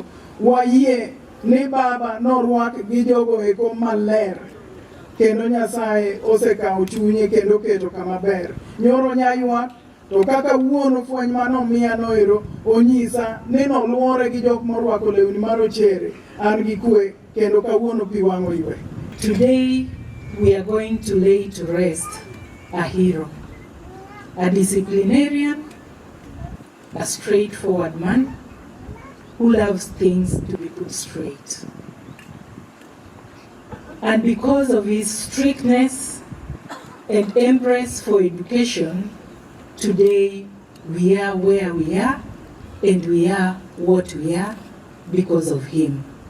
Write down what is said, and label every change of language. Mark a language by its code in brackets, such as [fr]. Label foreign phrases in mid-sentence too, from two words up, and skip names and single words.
[luo] Wayie ni baba norwak gi jogo eko maler. Kendo Nyasaye osekawo chunye kendo keto kama ber. Nyoro nyaywak. To kaka wuono fweny manomiya no ero onyisa ni noluore gi jok morwako lewni marochere. An gi kwe kendo kawuono pi wang'o ywe. [en] Today we are going to lay to rest a hero, a disciplinarian, a straightforward man, who loves things to be put straight. And because of his strictness and embrace for education, today we are where we are, and we are what we are because of him.